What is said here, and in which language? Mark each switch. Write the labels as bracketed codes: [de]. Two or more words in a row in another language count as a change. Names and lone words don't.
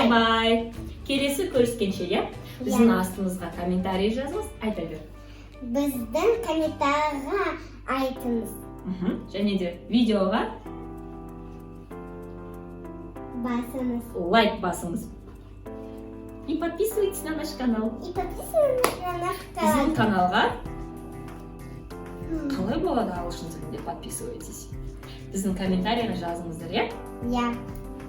[kk] Бай-бай. Келесі көріскенше, иә? Біздің астымызға комментарий жазыңыз, айта бер. Біздің комментарийға айтыңыз. Және де видеоға басыңыз. лайк басыңыз. [ru] И подписывайтесь на наш канал. И подписывайтесь на наш [kk] Біздің канал. каналға қалай болады ағылшын тілінде подписывайтесь. Біздің комментарийға жазыңыздар, иә? Я.